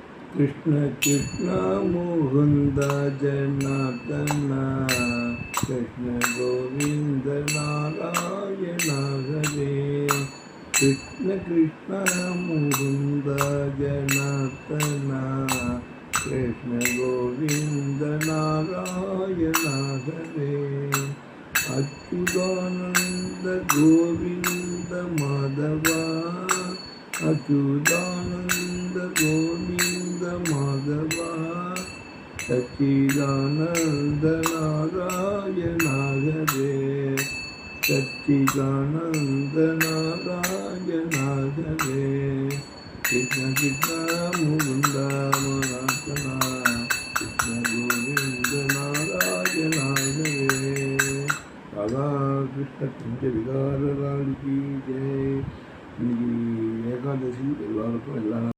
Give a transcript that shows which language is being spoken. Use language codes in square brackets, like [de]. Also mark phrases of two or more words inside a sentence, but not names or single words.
[sa] कृष्ण कृष्ण मुकुंद जनार्दन कृष्ण गोविंद नारायण हरे कृष्ण कृष्ण मुकुंद जनार्दन कृष्ण गोविंद नारायण हरे अच्युतानंद गोविंद माधवा अच्युतानंद गोविंद माधवा सच्चिदानंद नारायण हरे सच्चिदानंद नारायण हरे कृष्ण कृष्ण मुकुंद मनासना कृष्ण गोविंद नारायण हरे [hi] राधा कृष्ण कुंज विकार की जय. [ta] இன்னைக்கு ஏகாதசி எல்லாருக்கும் எல்லா